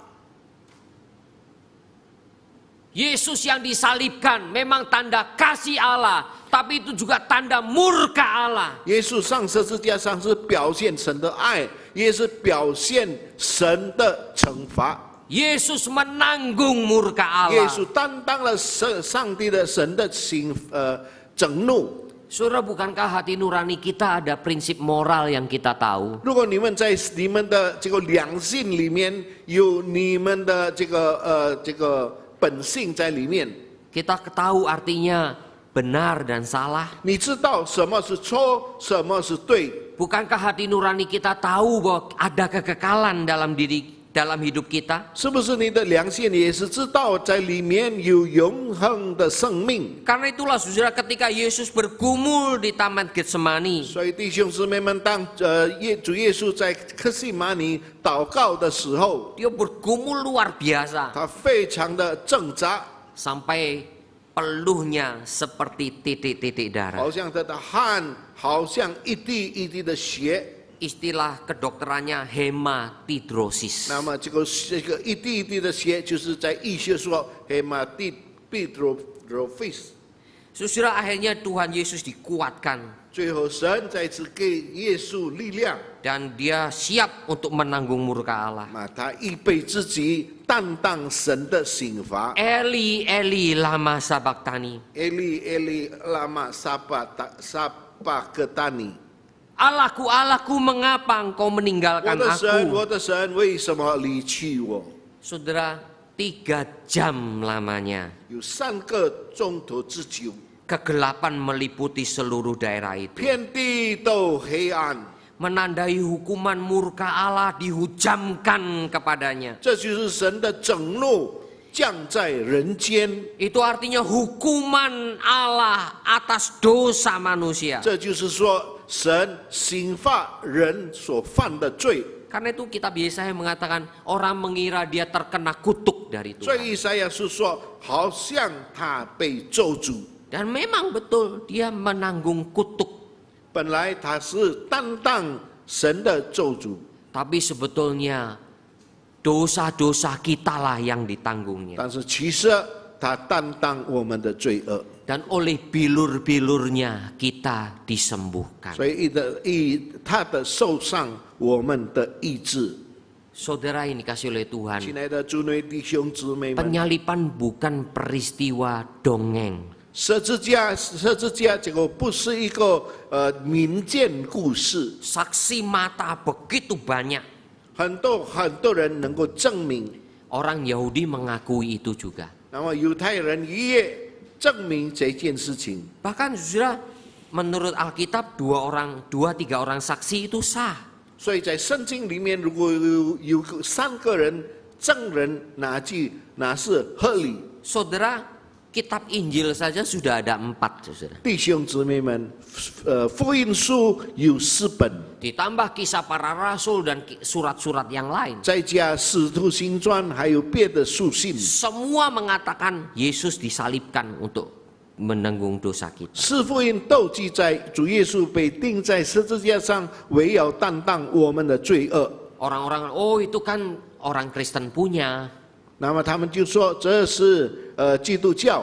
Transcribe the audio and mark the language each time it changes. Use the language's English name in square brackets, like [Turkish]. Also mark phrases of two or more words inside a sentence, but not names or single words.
[Indonesian] Yesus yang disalibkan memang tanda kasih Allah, tapi itu juga tanda murka Allah. [Chinese] 耶稣上十字架上是表现神的爱，也是表现神的惩罚。 [Indonesian] Yesus menanggung murka [Chinese] 耶 [Indonesian] Allah. [Chinese] 稣担当了上帝的神的整怒。 [Indonesian] Saudara, bukankah hati nurani kita ada prinsip moral yang kita tahu? [Chinese] 如果你们在你们的这个良心里面有你们的这个本性在里面， [Indonesian] Kita tahu artinya benar dan salah. [Chinese] 你知道什么是错，什么是对。 [Indonesian] Bukankah hati nurani kita tahu bahwa ada kekekalan dalam hidup kita? [Chinese] 是不是你的良心也是知道在里面有永恒的生命？ [Indonesian] Karena itulah saudara, ketika Yesus bergumul di Taman Getsemani, [Chinese] 所以弟兄姊妹们，当主耶稣在客西马尼祷告的时候， [Indonesian] dia bergumul luar biasa [Chinese] 他非常的挣扎， [Indonesian] sampai peluhnya seperti titik-titik darah. [Chinese] 好像他的汗，好像一滴一滴的血。 [Indonesian] Istilah kedokterannya hematidrosis. [Chinese] 那么这个一滴一滴的血，就是在医学说 hematidrosis。 [Indonesian] Saudara, akhirnya Tuhan Yesus dikuatkan [Chinese] 最后神再次给耶稣力量， [Indonesian] dan dia siap untuk menanggung murka Allah. [Chinese] 他预备自己担当神的刑罚。 [Aramaic] Eli, Eli, lama sabachthani. Eli Eli lama sabachthani。 [Indonesian] Allahku, Allahku, mengapa engkau [Chinese] 我 [Indonesian] meninggalkan [Chinese] 的神， [Indonesian] aku? [Chinese] 我的神，为什么离弃我？ [Indonesian] Saudara, 3 jam lamanya [Chinese] 有3个钟头之久， [Indonesian] kegelapan meliputi seluruh daerah itu. [Chinese] 遍地都黑暗。 [Indonesian] Menandai hukuman murka Allah dihujamkan kepadanya. [Chinese] 这就是神的整怒降在人间。 [Indonesian] Itu artinya hukuman Allah atas dosa manusia. [Chinese] 这就是说，神刑罚人所犯的罪。 [Indonesian] Karena itu kita biasanya mengatakan orang mengira dia terkena kutuk dari [Chinese] 所 [Indonesian] Tuhan. [Chinese] 以以赛亚书说，好像他被咒诅。 [Indonesian] Dan memang betul dia menanggung kutuk. [Chinese] 本来他是担当神的咒诅， [Indonesian] Tapi sebetulnya dosa-dosa kita lah yang ditanggungnya. [Chinese] 但是其实他担当我们的罪恶。 [Indonesian] Dan oleh bilur-bilurnya kita disembuhkan. [Chinese] 所以他的受伤，我们的医治。 [Indonesian] Saudara yang dikasih oleh [Chinese] 亲 [Indonesian] Tuhan, [Chinese] 爱的主内弟兄姊妹们， [Indonesian] penyalipan bukan peristiwa dongeng. [Chinese] 十字架这个不是一个民间故事， [Indonesian] Saksi mata begitu banyak. [Chinese] 很多人能够证明。 [Indonesian] Orang Yahudi mengakui itu juga. [Chinese] 那么犹太人也证明这件事情。 [Indonesian] Bahkan saudara, menurut Alkitab 2-3 orang saksi itu sah. [Chinese] 所以在圣经里面，如果有3个人证人，那是合理。 [Indonesian] Saudara, kitab Injil saja sudah ada 4, saudara. [Chinese] 弟兄姊妹们，福音书有4本， [Indonesian] Ditambah kisah para rasul dan surat-surat yang lain. [Chinese] 再加使徒行传，还有别的书信。 [Indonesian] Semua mengatakan Yesus disalibkan untuk menanggung dosa kita. [Chinese] 四福音都记载主耶稣被钉在十字架上，为要担当我们的罪恶。 [Indonesian] Orang-orang, oh itu kan orang Kristen punya. [Chinese] 那么他们就说这是基督教。